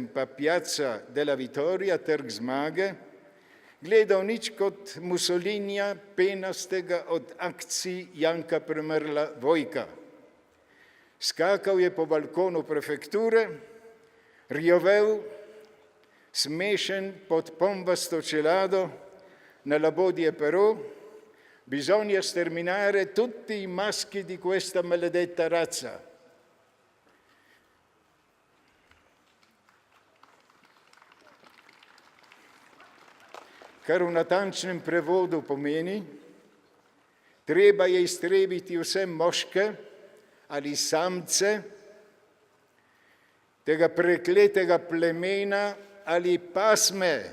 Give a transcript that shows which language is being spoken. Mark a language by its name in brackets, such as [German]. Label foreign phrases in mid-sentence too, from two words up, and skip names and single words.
[Slovenian] pa Piazza della Vittoria, Trg zmage, gledal nič kot Mussolinija, penastega od akcij Janka Premrla Vojka. Skakal je po balkonu prefekture, rjovel, smešen pod pombasto čelado, na labodje pero, [Italian] bisogna sterminare tutti i maschi di questa maledetta razza. [Slovenian] Kar v natančnem prevodu pomeni, treba je iztrebiti vse moške ali samce tega prekletega plemena ali pasme.